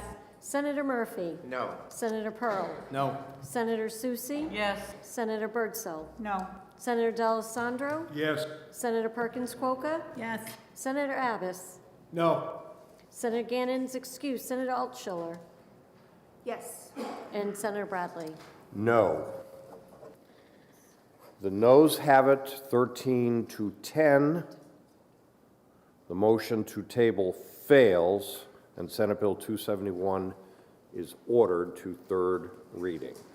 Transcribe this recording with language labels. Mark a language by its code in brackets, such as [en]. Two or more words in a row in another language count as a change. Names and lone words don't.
[en] Senator Murphy? No. Senator Pearl? No. Senator Susi? Yes. Senator Birdsell? No. Senator D'Alessandro? Yes. Senator Perkins Quokka? Yes. Senator Abbas? No. Senator Gannon's excused. Senator Altschiller? Yes. And Senator Bradley? No. The noes have it 13 to 10. The motion to table fails, and Senate Bill 271 is ordered to third reading.